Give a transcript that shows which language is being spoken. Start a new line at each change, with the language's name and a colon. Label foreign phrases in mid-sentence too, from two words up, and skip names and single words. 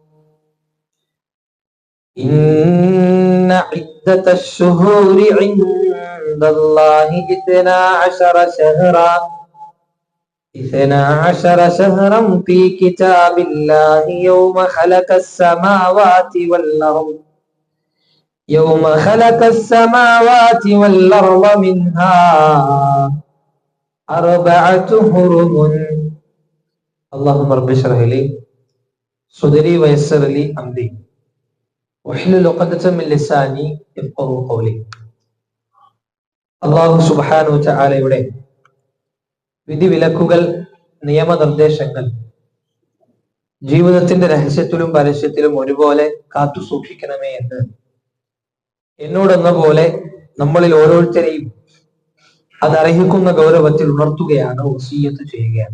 Arabic: إن عدة الشهور عند الله 12 شهرا في كتاب الله يوم خلق السماوات والأرض منها 4 حرم. اللهم رب اشرح لي صدري ويسر لي أمري واحلل عقدة من لساني يفقهوا قولي.
Malayalam: അല്ലാഹു
Arabic: سبحانه وتعالى
Malayalam: വിധിവിലക്കുകൾ, നിയമനിർദ്ദേശങ്ങൾ ജീവിതത്തിന്റെ രഹസ്യത്തിലും പരസ്യത്തിലും ഒരുപോലെ കാത്തു സൂക്ഷിക്കണമേ എന്ന് എന്നോടെന്ന പോലെ നമ്മളിൽ ഓരോരുത്തരെയും അതർഹിക്കുന്ന ഗൗരവത്തിൽ ഉണർത്തുകയാണ്, വസിയ്യത്ത് ചെയ്യുകയാണ്.